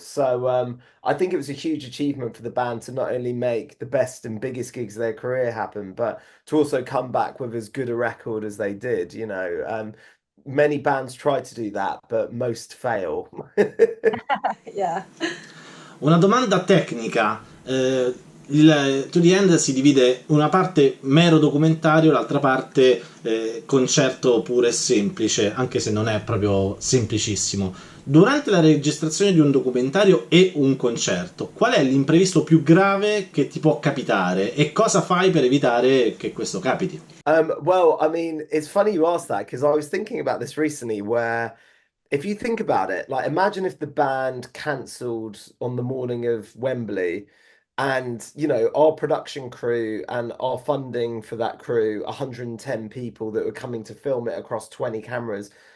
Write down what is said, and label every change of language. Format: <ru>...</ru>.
<en>So I think it was a huge achievement for the band to not only make the best and biggest gigs of their career happen, but to also come back with as good a record as they did. Many bands try to do that, but most fail. Yeah.</en> <it>Una domanda tecnica. Il To the End si divide una parte mero documentario, l'altra parte concerto puro e semplice, anche se non è proprio semplicissimo. Durante la registrazione di un documentario e un concerto, qual è l'imprevisto più grave che ti può capitare e cosa fai per evitare che questo capiti?</it> <en>Well, I mean, it's funny you asked that because I was thinking about this recently where if you think about it, like imagine if the band cancelled on the morning of Wembley and, our production crew and our funding for that crew, 110 people that were coming to film it across 20 cameras.</en>